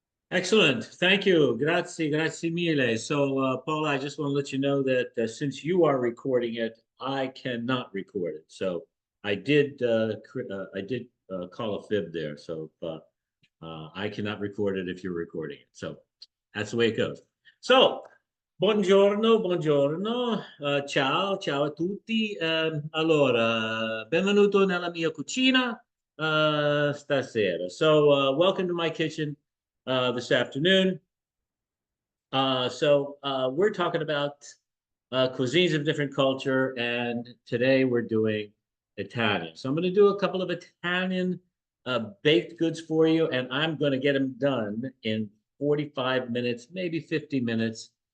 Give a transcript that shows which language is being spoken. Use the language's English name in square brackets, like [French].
[English] Excellent. Thank you. Grazie, grazie mille. So, Paula, I just want to let you know that since you are recording it, I cannot record it. So, I did call a fib there. So, I cannot record it if you're recording it. So, that's the way it goes. [Italian] So, buongiorno, buongiorno. Ciao, ciao a tutti. Allora, benvenuto nella mia cucina stasera. [English] So, welcome to my kitchen this afternoon. We're talking about cuisines of different culture, and today we're doing Italian. So I'm going to do a couple of Italian baked goods for you, and I'm going to get them done in 45 minutes, maybe 50 minutes.